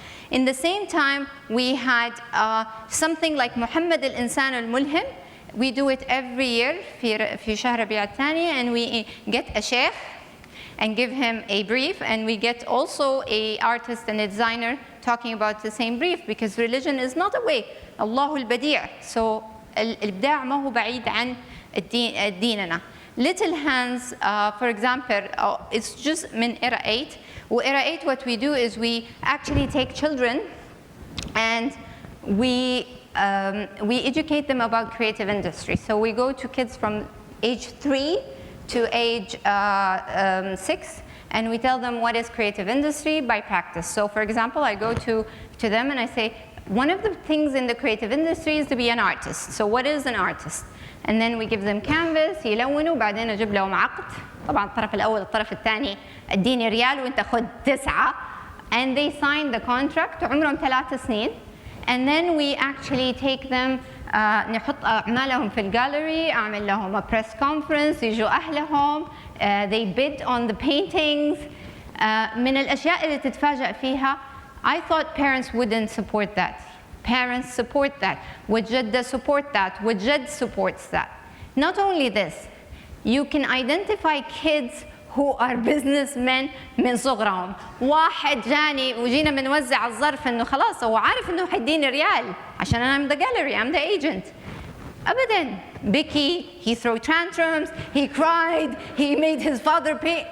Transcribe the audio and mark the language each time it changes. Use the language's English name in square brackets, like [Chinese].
[English] In the same time, we had something like Muhammad al-Insan al-Mulhim. We do it every year [Arabic] في شهر ربيع الثاني, [English] and we get a sheikh and give him a brief, and we get also a artist and a designer talking about the same brief, because religion is not a way. [Arabic] الله البديع. So الإبداع ما هو بعيد عن ديننا. [English] Little Hands, for example, it's just من era 8. وera 8 what we do is we actually take children and we educate them about creative industry. So we go to kids from age 3 to age 6, and we tell them what is creative industry by practice. So for example, I go to them and I say, one of the things in the creative industry is to be an artist. So what is an artist? And then we give them canvas, يلونوا, [Arabic] بعدين أجيب لهم عقد. طبعا الطرف الأول الطرف الثاني اديني ريال وانت خد 9. [English] And they sign the contract عمرهم 3 سنين. And then we actually take them, [Arabic] نحط أعمالهم في الجاليري, أعمل لهم [English] a press conference, [Arabic] يجوا أهلهم, [English] they bid on the paintings. [Arabic] من الأشياء اللي تتفاجأ فيها, [English] I thought parents wouldn't support that. Parents support that. وجدة support that. وجد supports that. Not only this, you can identify kids who are businessmen [Arabic] من صغرهم. واحد جاني وجينا بنوزع الظرف انه خلاص هو عارف انه حيديني ريال عشان انا [English] I'm the gallery, I'm the agent. [Arabic] ابدا. [English] Bicky, he threw tantrums, he cried, he made his father pay.